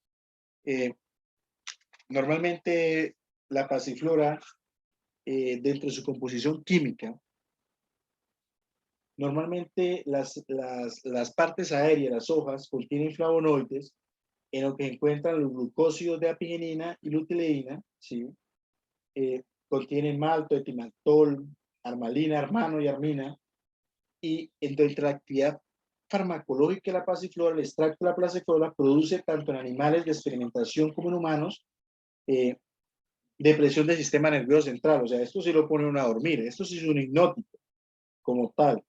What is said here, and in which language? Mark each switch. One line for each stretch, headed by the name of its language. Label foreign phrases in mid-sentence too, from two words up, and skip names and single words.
Spanish: Normalmente la pasiflora, dentro de su composición química, normalmente las partes aéreas, las hojas, contienen flavonoides en lo que se encuentran los glucósidos de apigenina y luteína, ¿sí? Contienen malto, etimantol, armalina, hermano y armina, y entre la actividad farmacológica de la pasiflora, el extracto de la pasiflora produce tanto en animales de experimentación como en humanos depresión del sistema nervioso central. O sea, esto sí lo pone uno a dormir, esto sí es un hipnótico como tal.